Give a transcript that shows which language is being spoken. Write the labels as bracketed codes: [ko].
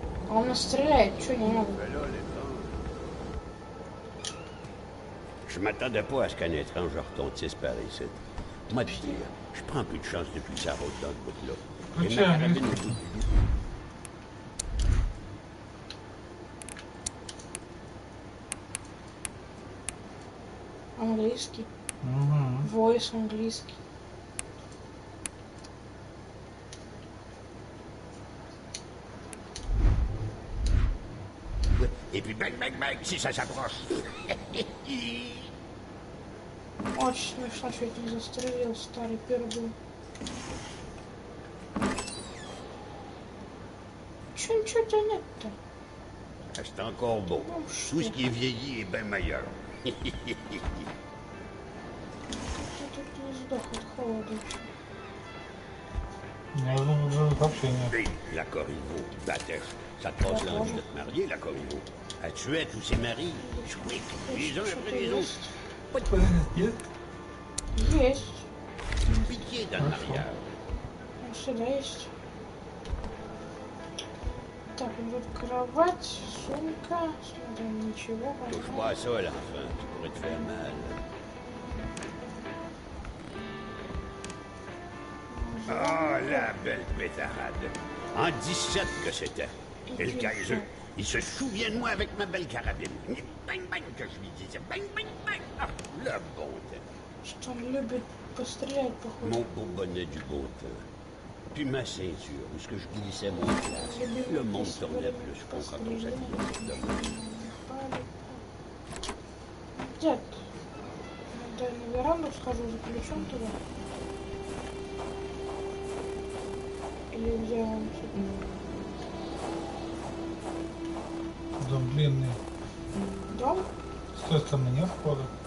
[ru] А он нас стреляет, что не надо? [fr] Je m'attendais pas à ce qu'un étrange retentisse par ici. Moi, te dire, je prends plus de chance depuis que ça roule dans ce bout-là. Et ma carabine au bout du bout. [ru] Английский. Угу. Войс английский. [fr] Et puis bang, bang, bang, si ça s'approche. [ru] Очень смешно, что я не застрелил старый пердун. Ничего-то нет-то. [fr] C'est encore beau. Tout ce qui est vieilli est bien meilleur. [ru] Я тут не сдох от холода еще. Я думаю, вообще нет. [fr] Hey, la Corriveau, Batèche, ça te passe l'envie de te marier, la Corriveau. Elle tuait tous ses maris, chouic, les uns après les autres. Pas de [ru] Нет? Есть. [fr] pitié dans le mariage. [ru] Он всегда есть. Так, вот кровать, сумка. Смотрим, ничего. [fr] Touche pas à ça, l'enfant, tu pourrais te faire mal. Ah, la belle pétarade. En 17 que c'était. Et le Kaiser, il se souvient de moi avec ma belle carabine. Bang, bang, que je lui disais. Bang, bang, bang. Ah, le bon temps. [ru] Что он любит пострелять, походу. [fr] Mon beau bonnet du beau temps. Puis ma ceinture, où est-ce que je glissais mon classe. Le monde tournait plus con quand on s'habillait. [ru] Дед, надо на веранду схожу за ключом туда. Или где он? Дом длинный. Дом? С той стороны нет входа.